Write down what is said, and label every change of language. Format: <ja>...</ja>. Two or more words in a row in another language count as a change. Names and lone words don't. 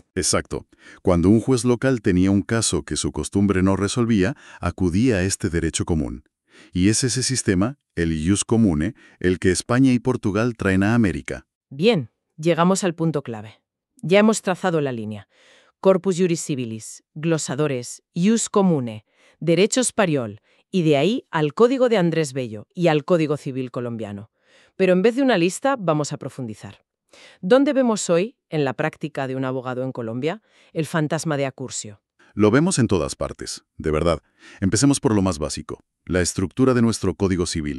<es>Exacto. Cuando un juez local tenía un caso que su costumbre no resolvía, acudía a este derecho común. Y es ese sistema, el</es> <la>ius commune,</la> <es>el que España y Portugal traen a América. Bien, llegamos al punto clave. Ya hemos trazado la línea. Corpus Juris Civilis, glosadores,</es> <la>ius commune,</la> <es>derecho espariol, y de ahí al Código de Andrés Bello y al Código Civil colombiano. Pero en vez de una lista, vamos a profundizar. ¿Dónde vemos hoy, en la práctica de un abogado en Colombia, el fantasma de Accursio? Lo vemos en todas partes, de verdad. Empecemos por lo más básico, la estructura de nuestro Código Civil.</es>